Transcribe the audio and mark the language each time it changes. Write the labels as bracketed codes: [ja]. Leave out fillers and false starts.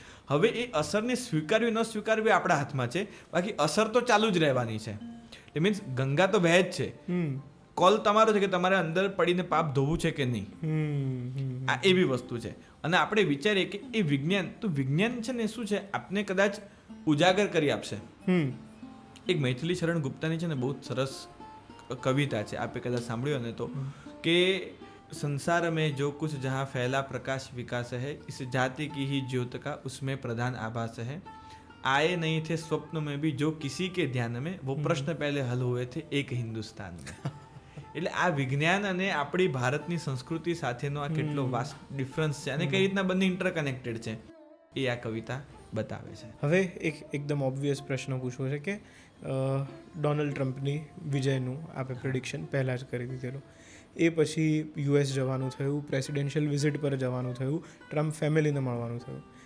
[gu] હવે એ અસરને સ્વીકારવી ન સ્વીકારવી આપણા હાથમાં છે, બાકી અસર તો ચાલુ જ રહેવાની છે. એ મીન્સ ગંગા તો વહે જ છે, કોલ તમારો છે કે તમારે અંદર પડીને પાપ ધોવું છે કે નહીં. આ એવી વસ્તુ છે. અને આપણે વિચારીએ કે એ વિજ્ઞાન, તો વિજ્ઞાન છે ને શું છે આપને કદાચ ઉજાગર કરી આપશે. એક મૈથિલી શરણ ગુપ્તાની છે ને બહુ સરસ કવિતા છે, આપે કદાચ સાંભળ્યો ને તો, કે [hi] संसार में जो कुछ जहाँ फैला प्रकाश विकास है, इस जाति की ही ज्योत का उसमें प्रधान आभास है. आए नहीं थे स्वप्न में भी जो किसी के ध्यान में, वो प्रश्न पहले हल हुए थे एक हिंदुस्तान में. [gu] એટલે આ વિજ્ઞાન અને આપણી ભારતની સંસ્કૃતિ સાથેનો આ કેટલો વાસ્ટ ડિફરન્સ છે અને કઈ રીતના બંને ઇન્ટરકનેક્ટેડ છે એ આ કવિતા બતાવે છે. હવે એકદમ ઓબ્વિયસ પ્રશ્ન પૂછવો છે કે ડોનાલ્ડ ટ્રમ્પની વિજયનું આપણે પ્રિડિક્શન પહેલાં જ કરી દીધેલું, એ પછી યુએસ જવાનું થયું, પ્રેસિડેન્શિયલ વિઝિટ પર જવાનું થયું, ટ્રમ્પ ફેમિલીને મળવાનું થયું,